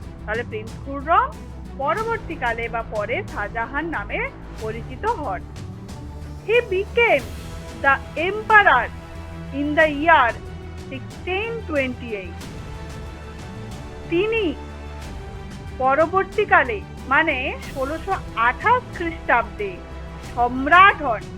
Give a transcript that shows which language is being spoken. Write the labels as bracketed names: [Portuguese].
[Bangla] তাহলে প্রিন্স খুররম পরবর্তীকালে বা পরে শাহজাহান নামে পরিচিত হন। [English] He became the emperor in the year 1628. [Bangla] তিনি পরবর্তীকালে মানে 1628 খ্রিস্টাব্দে সম্রাট হন।